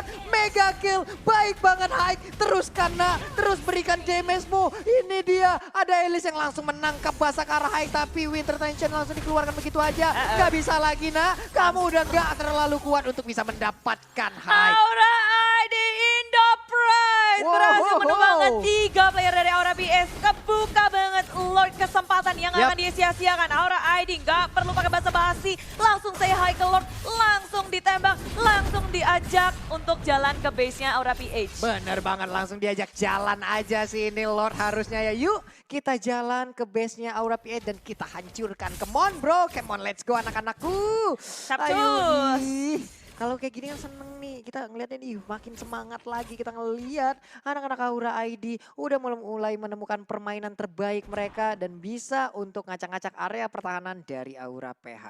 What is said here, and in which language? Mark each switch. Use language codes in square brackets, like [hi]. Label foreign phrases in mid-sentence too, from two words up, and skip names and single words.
[en] Mega kill. [id] Baik banget Haik. Terus kena. Terus berikan damage-mu. Ini dia. Ada Elis yang langsung menangkap basa ke arah Haik. Tapi Winter Tension langsung dikeluarkan begitu aja. Gak bisa lagi nak. Kamu udah gak terlalu kuat untuk bisa mendapatkan Haik. [en] Aura ID in the prime. [id] Right berhasil menumbangkan 3 player dari Aura PS. Kebuka banget Lord kesempatan yang akan disia-siakan. Aura ID nggak perlu pakai basa-basi. Langsung saya hi ke Lord, langsung ditembak, langsung diajak untuk jalan ke base-nya Aura PH. Bener banget, langsung diajak jalan aja sih ini Lord harusnya ya. Yuk kita jalan ke base-nya Aura PH dan kita hancurkan. [en] Come on bro, come on let's go [id] anak-anakku. Capcus. Ih, kalau kayak gini kan seneng nih, kita ngeliatnya nih makin semangat lagi kita ngeliat anak-anak Aura ID udah mulai menemukan permainan terbaik mereka dan bisa untuk ngacak-ngacak area pertahanan dari Aura PH.